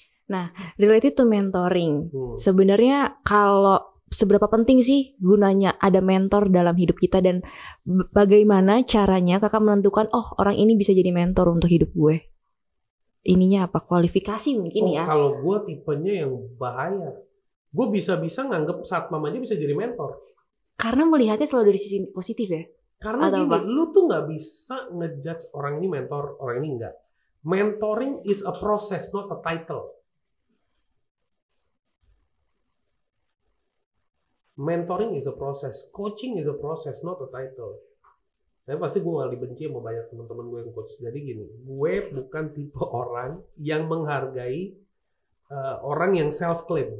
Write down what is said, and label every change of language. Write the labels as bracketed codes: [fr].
[en] Nah, related to mentoring. [id] Sebenarnya kalau seberapa penting sih gunanya ada mentor dalam hidup kita, dan bagaimana caranya kakak menentukan orang ini bisa jadi mentor untuk hidup gue? Ininya apa? Kualifikasi mungkin ya? Kalau gue tipenya yang bahaya. Gue bisa-bisa nganggep satpam aja bisa jadi mentor. Karena melihatnya selalu dari sisi positif ya. Karena Atau apa? lu tuh nggak bisa ngejudge orang ini mentor, orang ini enggak. [en] Mentoring is a process, not a title. Mentoring is a process, coaching is a process, not a title. [id] Tapi pasti gue malah dibenci sama banyak teman-teman gue yang coach. Jadi gini, gue bukan tipe orang yang menghargai orang yang self-claim.